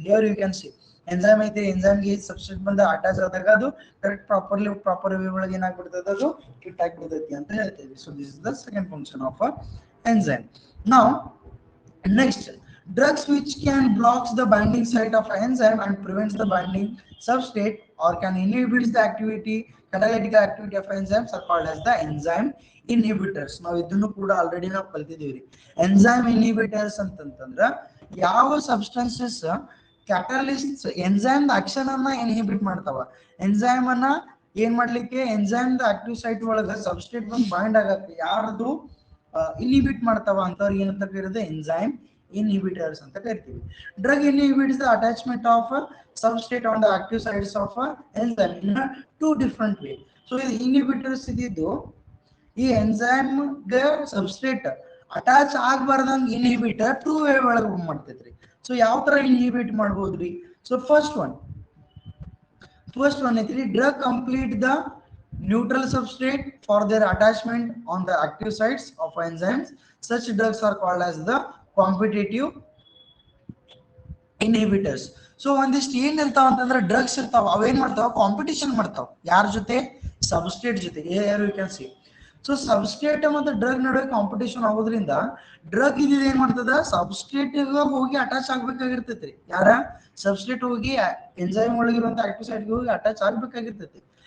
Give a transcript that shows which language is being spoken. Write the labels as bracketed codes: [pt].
[en] here you can see [kn] enzyme ಐತಿ, enzyme ಗೆ substrate ಬಂದ ಅಟ್ಯಾಚ್ ಆದಾಗ ಅದು ಕರೆಕ್ಟ್ ಪ್ರಾಪರ್ ವೇ ಒಳಗೆ ಏನಾಗ್ಬಿಡ್ತದೆ, ಅದು ಹಿಟ್ ಆಗಿಬಿಡ್ತೈತಿ ಅಂತ ಹೇಳ್ತೀವಿ. [en] So this is the second function of enzyme. Now next, drugs which can blocks the binding site of enzyme and prevents the binding substrate or can inhibits the catalytic activity of enzymes are called as the enzyme inhibitors. [kn] ನಾವು ಇದನ್ನು ಕೂಡ already ನಾವು ಕಲ್ತಿದೀವಿ. enzyme inhibitors ಅಂತಂತಂದ್ರ ಯಾವ substances catalyst enzyme action ಅನ್ನ inhibit ಮಾಡ್ತಾವ, enzyme ಅನ್ನ ಏನ್ ಮಾಡ್ಲಿಕ್ಕೆ, ಎನ್ಸೈಮ್ ಆಕ್ಟಿವ್ ಸೈಟ್ ಒಳಗ ಸಬ್ಸ್ಟ್ರೇಟ್ ಬಂದು ಬೈಂಡ್ ಆಗತ್ತೆ ಯಾರದು ಇನ್ಹಿಬಿಟ್ ಮಾಡ್ತಾವ ಅಂತವ್ರಿಗೆ ಏನಂತ ಕರೆಯೋದು, ಎನ್ಸೈಮ್ ಇನ್ಹಿಬಿಟರ್ಸ್ ಅಂತ ಕರಿತೀವಿ. [en] Drug inhibits the attachment of substrate on the active sides of enzyme in two different way. [kn] So ಇದು ಇನ್ಹಿಬಿಟರ್ಸ್ ಇದ್ದಿದ್ದು ಈ ಎಂಜೈಮ್ ಗೆ substrate attach ಆಗ್ಬಾರ್ದಂಗ್ inhibitor two way ಒಳಗೆ ಮಾಡ್ತೈತ್ರಿ. ಸೊ ಯಾವ ತರ ಇನ್ಹಿಬಿಟ್ ಮಾಡ್ಬೋದ್ರಿ? [en] So first one ಐತ್ರಿ, drug complete the neutral substrate for their attachment on the active sites of enzymes. Such drugs are called as the competitive inhibitors. [kn] So ಒಂದಿಷ್ಟು ಏನ್ ಇರ್ತಾವ ಅಂತಂದ್ರೆ drugs ಇರ್ತಾವ, ಅವೇನ್ ಮಾಡ್ತಾವ, ಕಾಂಪಿಟಿಷನ್ ಮಾಡ್ತಾವ ಯಾರ ಜೊತೆ? ಸಬ್ಸ್ಟ್ರೇಟ್ ಜೊತೆ. [en] You can see. [kn] So substrate ಮತ್ತು ಡ್ರಗ್ ನಡುವೆ ಕಾಂಪಿಟೇಷನ್ ಆಗೋದ್ರಿಂದ ಡ್ರಗ್ ಇದಿದೆ ಏನ್ ಮಾಡ್ತದ, ಸಬ್ಸ್ಟ್ರೇಟ್ ಹೋಗಿ ಅಟ್ಯಾಚ್ ಆಗ್ಬೇಕಾಗಿರ್ತೈತ್ರಿ. ಯಾರ? ಸಬ್ಸ್ಟ್ರೇಟ್ ಹೋಗಿ ಎಂಜೈಮ್ ಒಳಗಿರುವಂತ ಆಕ್ಟಿವ್ ಸೈಡ್ ಹೋಗಿ ಅಟ್ಯಾಚ್ ಆಗ್ಬೇಕಾಗಿರ್ತೈತಿ.